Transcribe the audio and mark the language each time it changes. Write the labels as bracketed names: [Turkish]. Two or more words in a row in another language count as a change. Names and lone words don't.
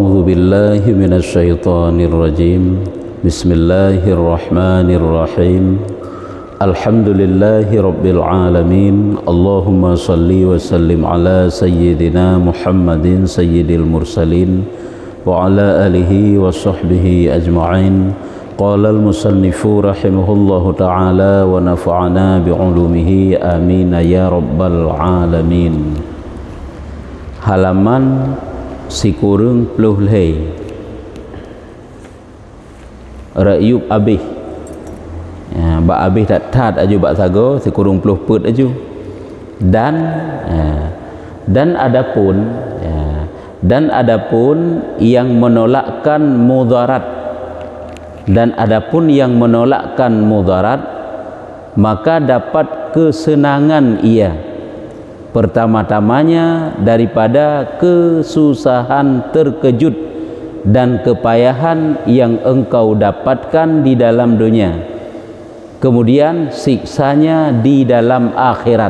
[Arabic] بالله من الشيطان الرجيم بسم الله الرحمن الرحيم الحمد لله رب العالمين اللهم صل وسلم على سيدنا محمد سيد المرسلين وعلى آله وصحبه أجمعين قال المصنف رحمه الله تعالى ونفعنا بعلومه آمين يا رب العالمين. [Achinese] Halaman sikurung puluh leh Rayub abih ya, bak abih tak tat aju bak sago sikurung puluh put aju [Malay] dan adapun ya, dan adapun yang menolakkan mudarat dan adapun yang menolakkan mudarat maka dapat kesenangan ia pertama-tamanya daripada kesusahan terkejut dan kepayahan yang engkau dapatkan di dalam dunia, kemudian siksanya di dalam akhirat.